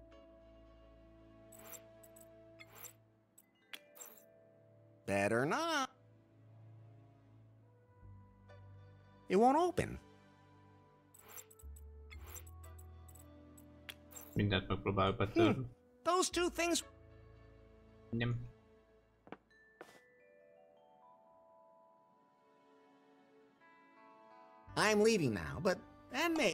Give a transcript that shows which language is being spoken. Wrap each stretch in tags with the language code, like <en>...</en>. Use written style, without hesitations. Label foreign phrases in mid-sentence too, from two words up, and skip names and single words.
<en>Better not. It won't open.</en> <hu>Mindent megpróbálok betörni.</hu> <en>Those two things.</en> <hu>Nem.</hu> <en>I'm leaving now, but and may</en>